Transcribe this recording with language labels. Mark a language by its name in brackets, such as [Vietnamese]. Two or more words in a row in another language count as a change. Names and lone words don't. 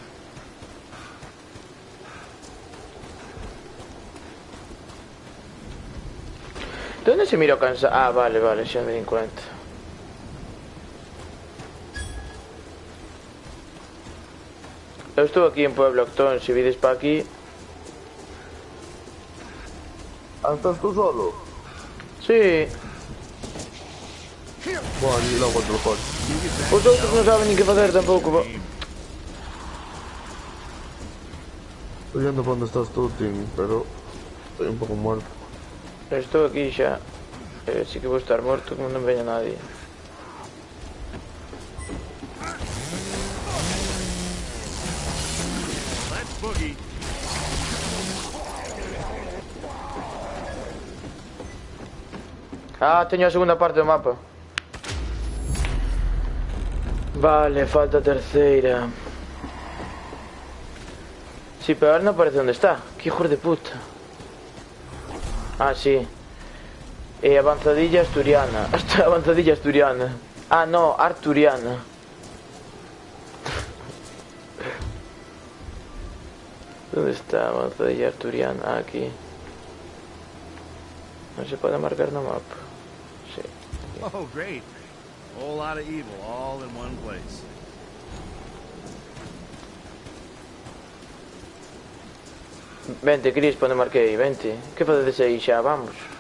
[Galician] De onde se mira o cansa... Ah, vale, vale, xa me din cuenta. Eu estou aquí en Pueblo Actón, se vides pa aquí... Ah, [Spanish] ¿estás tú solo? Sí, Bueno, allí lo encuentro mejor. [Galician] os outros non saben nin que facer tampouco. [Spanish] Estoy yendo por donde estás tú, Tim, pero estoy un poco muerto. [Galician] Estou aquí xa. Si que vou estar morto como non veña nadie. [English] Let's boogie. [Galician] Ah, teño a segunda parte do mapa. Vale, falta a terceira. [Spanish] Sí, pero ahora [Galician] non aparece onde está. [Spanish] Que hijos de puta. Ah, sí. Avanzadilla asturiana. Hasta avanzadilla asturiana. Ah, no, arturiana. ¿Dónde está avanzadilla arturiana? Ah, aquí. [Galician] No se puede marcar no mapa. Sí. [English] Oh, great. A whole lot of evil all in one place. [Galician] Vente, Cris, pone marquei, vente. Que facedes aí xa, vamos.